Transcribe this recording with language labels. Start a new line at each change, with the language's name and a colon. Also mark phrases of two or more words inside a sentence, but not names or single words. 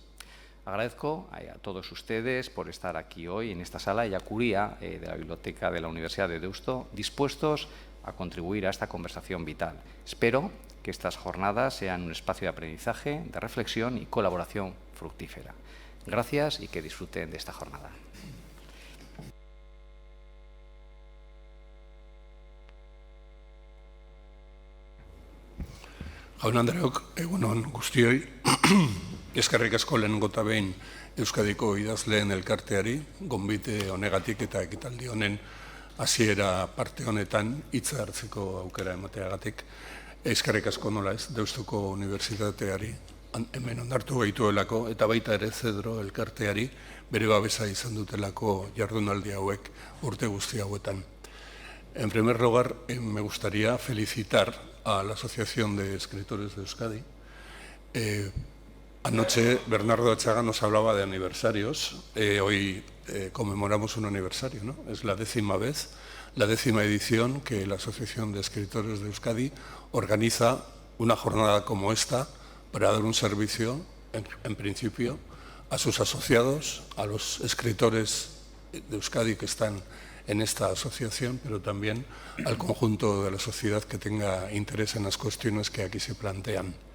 Spanish: Agradezco a todos ustedes por estar aquí hoy en esta sala y a Curia de la Biblioteca de la Universidad de Deusto, dispuestos a contribuir a esta conversación vital. Espero que que estas jornadas sean un espacio de aprendizaje, de reflexión y colaboración fructífera. Gracias y que disfruten de esta jornada.
Basque: Jaun-andreok, egun on guztioi, eskerrik asko lehenengo eta behin Euskadiko idazleen elkarteari, gonbite honegatik eta ekitaldi honen hasiera parte honetan hitza hartzeko aukera emateagatik. Eskerrik asko nola ez, Deustuko Unibertsitateari hemen onartu gaituelako eta baita ere Zedro elkarteari bere babesa izan dutelako jardunaldi hauek urte guzti hauetan.
Spanish: En primer lugar, me gustaría felicitar a la Asociación de Escritores de Euskadi. Anoche Bernardo Atxaga nos hablaba de aniversarios. Hoy conmemoramos un aniversario, ¿no? Es la 10ª vez, la 10ª edición que la Asociación de Escritores de Euskadi organiza una jornada como esta para dar un servicio, en principio, a sus asociados, a los escritores de Euskadi que están en esta asociación, pero también al conjunto de la sociedad que tenga interés en las cuestiones que aquí se plantean.